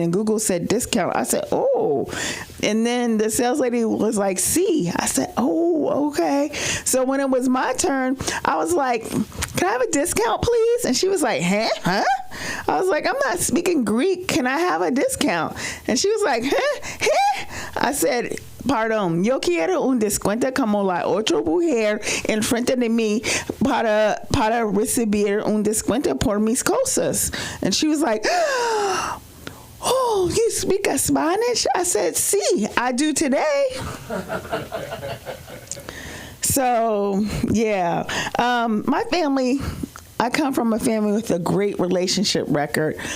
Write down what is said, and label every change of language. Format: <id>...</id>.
<en>And Google said discount. I said, oh. And then the sales lady was like, sí. I said, oh, okay. So when it was my turn, I was like, can I have a discount, please? And she was like, huh? I was like, I'm not speaking Greek. Can I have a discount? And she was like, huh? I said, pardon,</en> <es>yo quiero un descuento como la otra mujer enfrente de mí para recibir un descuento por mis cosas.</es> <en>And she was like, oh, you speak Spanish? I said, sí, I do today. So, yeah. My family, I come from a family with a great relationship record.</en>